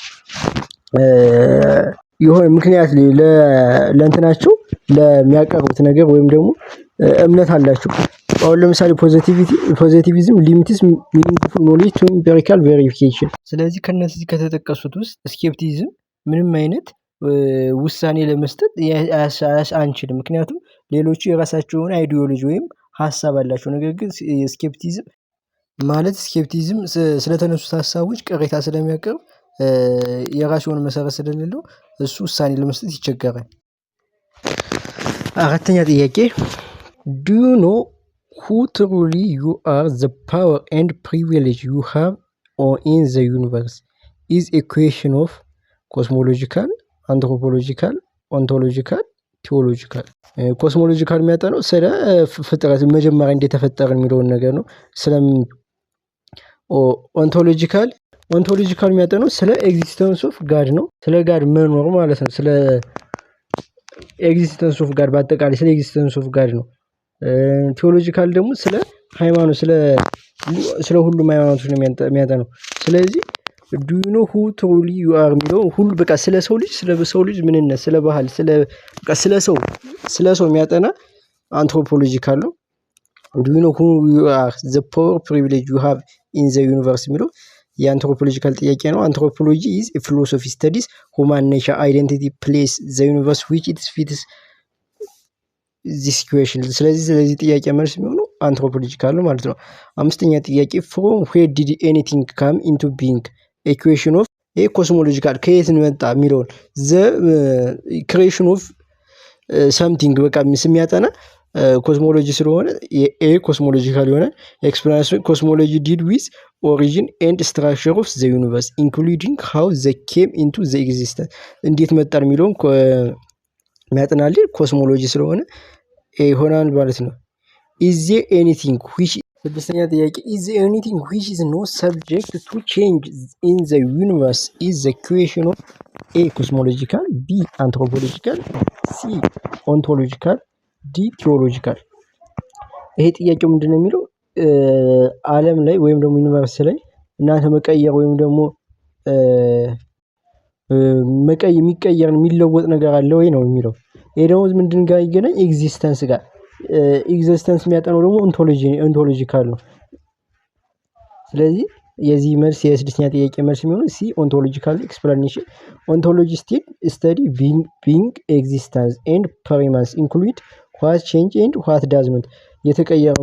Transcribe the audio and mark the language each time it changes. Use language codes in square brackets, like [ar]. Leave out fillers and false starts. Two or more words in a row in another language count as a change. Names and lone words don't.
[am] የሆነ ምክንያት ለእንትናቸው ለሚያቀርቡት ነገር ወይም ደግሞ እምነት አላቸው። አሁን ለምሳሌ [en] positivism limits meaningful knowledge to empirical verification። [am] ስለዚህ ከነዚህ ከተጠቀሱት ውስጥ ስኬፕቲዝም ምንም አይነት ውሳኔ ለመስጠት አንችልም፣ ምክንያቱም ሌሎቹ የራሳቸውን አይዲዮሎጂ ወይም ሀሳብ አላቸው። ነገር ግን ስኬፕቲዝም ስለተነሱት ሀሳቦች ቅሬታ ስለሚያቀርብ የራሱ የሆነ መሰረት ስለሌለው እሱ ውሳኔ ለመስጠት ይቸገራል። አራተኛ ጥያቄ [en] do you know who truly you are, the power and privilege you have in the universe is a question of cosmological, anthropological, ontological, theological. [am] ኮስሞሎጂካል የሚያጠነው ስለ ፍጥረት መጀመሪያ እንደተፈጠረ የሚለውን ነገር ነው። ስለ ኦንቶሎጂካል የሚያጠነው ስለ [en] existence of God [am] ነው። ስለ ጋድ መኖር ማለት ነው። ስለ [en] existence of God [am] በአጠቃላይ ስለ [en] existence of God [am] ነው። ቴዎሎጂካል ደግሞ ስለ ሃይማኖት ስለ ሁሉም ሃይማኖቶች ነው የሚያጠነው። ስለዚህ [en] do you know who truly you are [am] የሚለው ሁሉ በቃ ስለ ሰው ልጅ ምንነት፣ ስለ ባህል፣ ስለ ሰው የሚያጠና አንትሮፖሎጂካል ነው። [en] do you know who you are, the power privilege you have in the universe [am] የሚለው የአንትሮፖሎጂካል ጥያቄ ነው። [en] አንትሮፖሎጂ is a philosophy studies human nature, identity, place, the universe which it fits this question። [am] ስለዚህ ጥያቄ መልስ የሚሆነው አንትሮፖሎጂካል ነው ማለት ነው። አምስተኛ ጥያቄ [en] from where did anything come into being? a question of ኮስሞሎጂካል [am] ከየት መጣ የሚለውን [en] the creation of something [am] በቃ የሚያጠና ኮስሞሎጂ ስለሆነ ኮስሞሎጂካል ይሆናል። [en] explanation cosmology did with origin and structure of the universe including how the came into the existence [am] እንዴት መጣ የሚለውን የሚያጠናልን ኮስሞሎጂ ስለሆነ ይሆናል ማለት ነው። [en] is there anything which [am] ስድስተኛ ጥያቄ [en] is there anything which is not subject to change in the universe is the question of a cosmological, b anthropological, c ontological, d theological። [am] ይሄ ጥያቄው ምንድነው የሚለው ዓለም ላይ ወይም ደግሞ ዩኒቨርስ ላይ እናንተ መቀየር ወይም ደግሞ የሚቀየር የሚለወጥ ነገር አለ ወይ ነው የሚለው። ይሄ ደግሞ ምንድን ጋር ይገናኝ? ኤግዚስተንስ ጋር። ኤግዚስተንስ የሚያጠነው ደግሞ ኦንቶሎጂካል ነው። ስለዚህ የዚህ መልስ የስድስተኛ ጥያቄ መልስ የሚሆነው [en] c ontological explanation። ontology study being existence and permanence include what change and what does not። [am] የተቀየረው